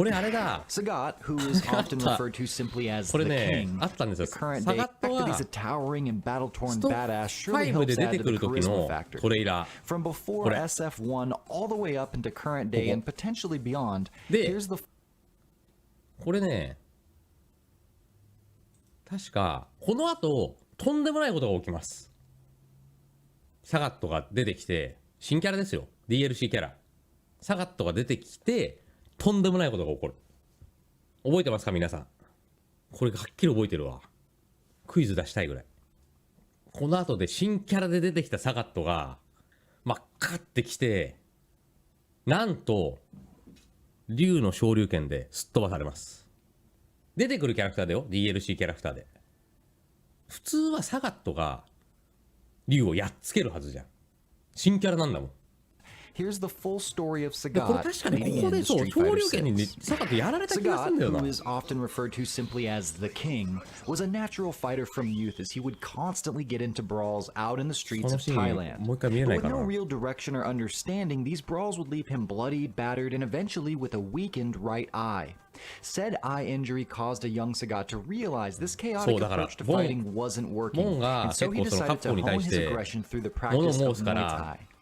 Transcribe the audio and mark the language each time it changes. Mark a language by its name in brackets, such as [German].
[Japanese] これあれだ。 [English] Sagat, who is often referred to simply as the King, the current day, the fact that he's a towering and battle-torn badass surely helps add to the charisma factor. From before SF1 all the way up into current day and potentially beyond, here's the... [Japanese] これね、確かこの後とんでもないことが起きます。サガットが出てきて、新キャラですよ。 DLC キャラ。サガットが出てきて、とんでもないことが起こる。覚えてますか皆さん。これはっきり覚えてるわ。クイズ出したいぐらい。この後で新キャラで出てきたサガットが、真っ赤ってきて、なんと、竜の昇竜拳ですっ飛ばされます。出てくるキャラクターだよ。DLC キャラクターで。普通はサガットが竜をやっつけるはずじゃん。新キャラなんだもん。 [English] Here's the full story of Sagat. [Japanese] これ確かにここでそう昇竜拳にサガットやられた気がするんだよな。 [English] Sagat, who is often referred to simply as the King, was a natural fighter from youth as he would constantly get into brawls out in the streets of Thailand. [Japanese] もう一回見えないか [English] But [Japanese] な。 [English] with no real direction or understanding, these brawls would leave him bloodied, battered, and eventually with a weakened right eye. Said eye injury caused a young Sagat to realize this chaotic approach to fighting wasn't working, and so he decided to hone his aggression through the practice of Muay Thai.